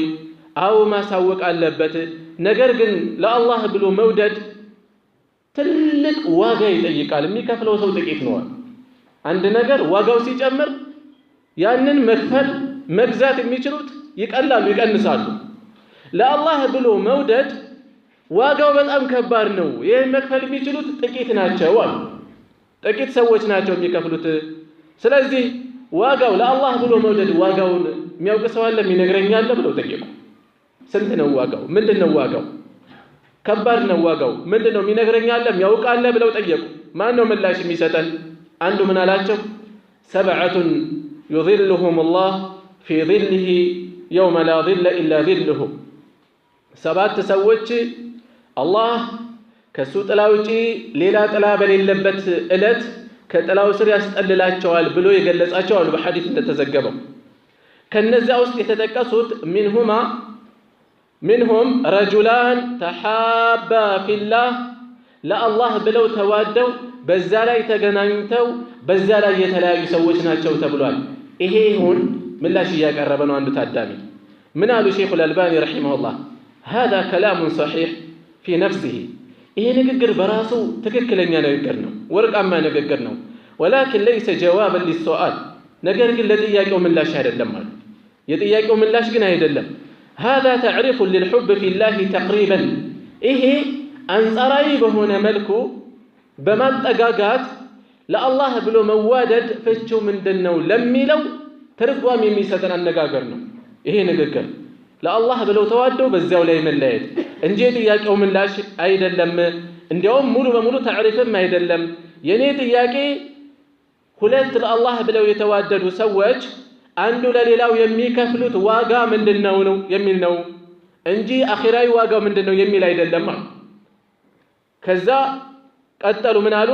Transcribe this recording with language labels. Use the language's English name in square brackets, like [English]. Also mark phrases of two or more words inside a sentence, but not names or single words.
[Amharic] አዎ ማሳወቅ አለበት። ነገር ግን ለአላህ ብሎ መውደድ ትልቅ ዋጋ ይጠይቃል። የሚከፍለው ሰው ጥቂት ነው። አንድ ነገር ዋጋው ሲጨምር ያንን መግዛት የሚችሉት ይቀላሉ፣ ይቀንሳሉ። ለአላህ ብሎ መውደድ ዋጋው በጣም ከባድ ነው። ይሄን መክፈል የሚችሉት ጥቂት ናቸው አሉ። ጥቂት ሰዎች ናቸው የሚከፍሉት። ስለዚህ ዋጋው ለአላህ ብሎ መውደድ ዋጋውን የሚያውቅ ሰው አለ? የሚነግረኛል ብለው ጠየቁ። ስንት ነው ዋጋው? ምንድነው ዋጋው? ከባድ ነው ዋጋው። ምንድነው? የሚነግረኛል የሚያውቃል ብለው ጠየቁ። ማን ነው ምላሽ የሚሰጠን? አንዱ ምን አላቸው? ሰብዐቱን [Arabic] يظلهم الله في ظله يوم لا ظل إلا ظله። [Amharic] ሰባት ሰዎች አላህ ከሱ ጥላ ውጪ ሌላ ጥላ በሌለበት እለት ከጥላው ስር ያስጠልላቸዋል ብሎ የገለጻቸው አሉ በሐዲስ እንደተዘገበው። ከነዚያ ውስጥ የተጠቀሱት [Arabic] منهم رجلان تحابا في الله [Amharic] ለአላህ ብለው ተዋደው በዛ ላይ ተገናኝተው በዛ ላይ የተለያዩ ሰዎች ናቸው ተብሏል። ይሄ ይሁን ምላሽ እያቀረበ ነው አንዱ ታዳሚ። ምን አሉ ሼኹ አልባኒ ረሂመሁላህ? [Arabic] هذا كلام صحيح في نفسه። [Amharic] ይሄ ንግግር በራሱ ትክክለኛ ንግግር ነው፣ ወርቃማ ንግግር ነው። [Arabic] ولكن ليس جوابا للسؤال። [Amharic] ነገር ግን ለጥያቄው ምላሽ አይደለም ማለት የጥያቄው ምላሽ ግን አይደለም። [Arabic] هذا تعريف للحب في الله تقريبا። [Amharic] ይሄ አንጻራዊ በሆነ መልኩ በማጠጋጋት ለአላህ ብሎ መዋደድ ፍቺው ምንድነው ለሚለው ትርጓሜ የሚሰጠን አነጋገር ነው ይሄ ንግግር። ለአላህ ብለው ተዋደው በዚያው ላይ መለያየት እንጂ ጥያቄው ምላሽ አይደለም። እንዲያውም ሙሉ በሙሉ ታሪፍም አይደለም። የኔ ጥያቄ ሁለት ለአላህ ብለው የተዋደዱ ሰዎች አንዱ ለሌላው የሚከፍሉት ዋጋ ምንድነው ነው የሚል ነው እንጂ አኺራዊ ዋጋው ምንድነው የሚል አይደለም። ከዛ ቀጠሉ ምን አሉ?